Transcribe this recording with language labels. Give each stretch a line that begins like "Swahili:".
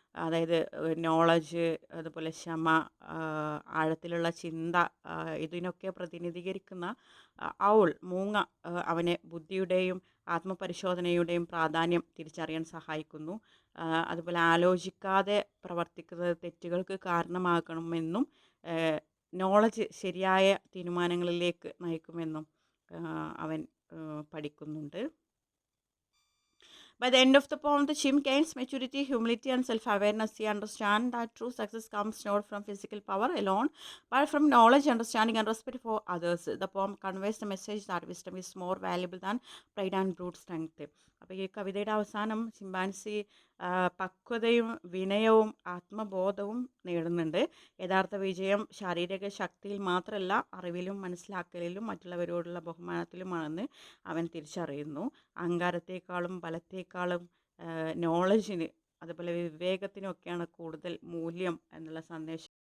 Malayalam: അതായത് നോളജ്, അതുപോലെ ക്ഷമ, ആഴത്തിലുള്ള ചിന്ത, ഇതിനൊക്കെ പ്രതിനിധീകരിക്കുന്ന മൂങ്ങ അവനെ ബുദ്ധിയുടെയും ആത്മപരിശോധനയുടെയും പ്രാധാന്യം തിരിച്ചറിയാൻ സഹായിക്കുന്നു. അതുപോലെ ആലോചിക്കാതെ പ്രവർത്തിക്കുന്നത് തെറ്റുകൾക്ക് കാരണമാകണമെന്നും നോളജ് ശരിയായ തീരുമാനങ്ങളിലേക്ക് നയിക്കുമെന്നും അവൻ പഠിക്കുന്നുണ്ട്.
English: By the end of the poem, the chimp gains maturity, humility, and self-awareness. He understands that true success comes not from physical power alone, but from knowledge, understanding, and respect for others. The poem conveys the message that wisdom is more valuable than pride and brute strength.
Malayalam: അപ്പോൾ ഈ കവിതയുടെ അവസാനം chimpanzee പക്വതയും വിനയവും ആത്മബോധവും നേടുന്നുണ്ട്. യഥാർത്ഥ വിജയം ശാരീരിക ശക്തിയിൽ മാത്രമല്ല, അറിവിലും മനസ്സിലാക്കലിലും മറ്റുള്ളവരോടുള്ള ബഹുമാനത്തിലുമാണെന്ന് അവൻ തിരിച്ചറിയുന്നു. അഹങ്കാരത്തെക്കാളും ബലത്തെക്കാളും നോളജിന്, അതുപോലെ വിവേകത്തിനൊക്കെയാണ് കൂടുതൽ മൂല്യം എന്നുള്ള സന്ദേശം